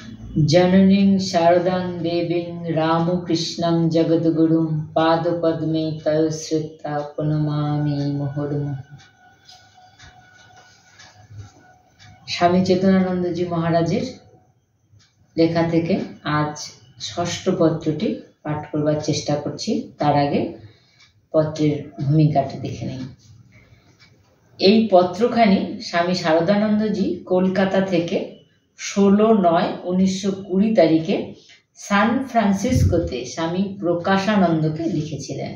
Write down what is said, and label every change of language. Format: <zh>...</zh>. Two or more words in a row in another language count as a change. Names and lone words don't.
<sa>जननीं शारदां देवीं रामकृष्णं जगद्गुरुं पादपद्मे तव श्रित्वा प्रणमामि मुहुर्मुहुः।</sa> <bn>স্বামী চেতনানন্দজি মহারাজের লেখা থেকে আজ ষষ্ঠ পত্রটি পাঠ করবার চেষ্টা করছি। তার আগে পত্রের ভূমিকাটি দেখে নেই। এই পত্রখানি স্বামী শারদানন্দজি কলকাতা থেকে 16/9/1920 তারিখে সান ফ্রান্সিসকোতে স্বামী প্রকাশানন্দকে লিখেছিলেন।</bn>